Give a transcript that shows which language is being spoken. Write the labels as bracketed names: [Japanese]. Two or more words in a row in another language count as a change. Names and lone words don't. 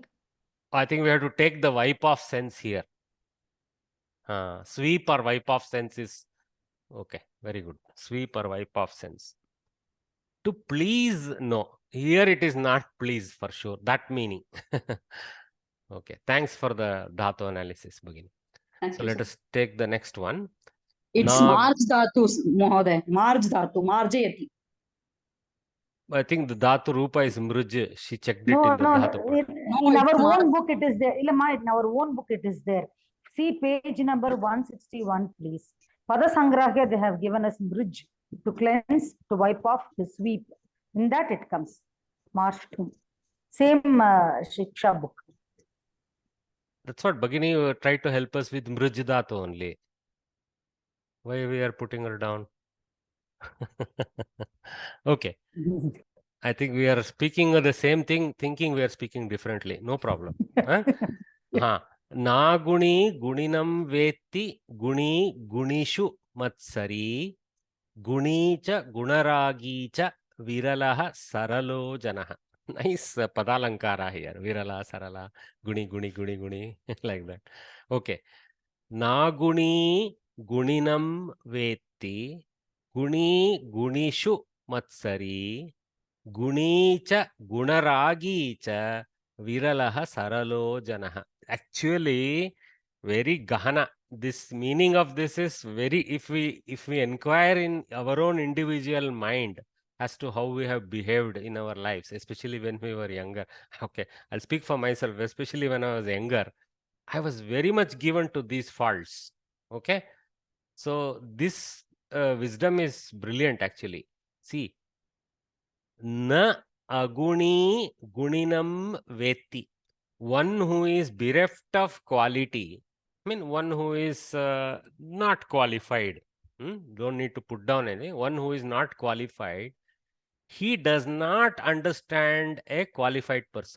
[English] I think we have to take the wipe off sense here. Sweep or wipe off sense is okay. Very good. Sweep or wipe off sense. To please, no. Here it is not please for sure. That meaning. Okay. Thanks for the dhatu analysis, Bhagini. So let us take the next one. [Sanskrit] It's मार्ज् धातु, महोदय। मार्ज् धातु, मार्जयति. [English] I think the dhatu rupa is mruj. She checked it in the dhatu. In our own book it is there. In our own book it is there. See page number 161, please. [Sanskrit] पद सङ्ग्राह्य, [English] they have given us mruj, to cleanse, to wipe off, to sweep. In that it comes. Marshtum. Same Shiksha book. That's what Bhagini tried to help us with mruj dhatu only. Why we are putting her down? Okay. I think we are speaking of the same thing, thinking we are speaking differently. No problem. [Sanskrit] न गुणी गुणिनं वेत्ति गुणी गुणिषु मत्सरी गुणी च गुणरागी च विरलः सरलो जनः. [English] Nice padalankara here. [Sanskrit] विरल, सरल, गुणी, [English] like that. Okay. [Sanskrit] न गुणी गुणिनं वेत्ति गुणी गुणिषु मत्सरी गुणी च गुणरागी च विरलः सरलो जनः. [English] Actually, very gahana. This meaning of this is very, if we inquire in our own individual mind as to how we have behaved in our lives, especially when we were younger. Okay, I'll speak for myself, especially when I was younger, I was very much given to these faults. Okay, so this wisdom is brilliant actually. See, [Sanskrit] न अगुणी गुणिनं वेत्ति. [English] One who is bereft of quality, I mean, one who is not qualified. Don't need to put down any. One who is not qualified, he does not understand a qualified person.